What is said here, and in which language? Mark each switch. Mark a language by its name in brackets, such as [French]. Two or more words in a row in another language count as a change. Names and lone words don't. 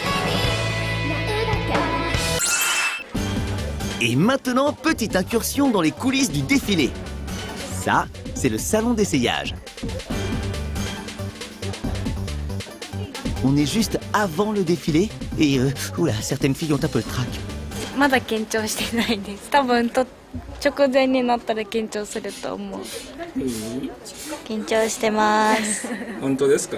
[French] Et maintenant, petite incursion dans les coulisses du défilé. Ça, c'est le salon d'essayage. On est juste avant le défilé et oula, certaines filles ont un peu le trac. [Japanese] まだ緊張してないです。多分直前になったら緊張すると思う。緊張してます。本当ですか？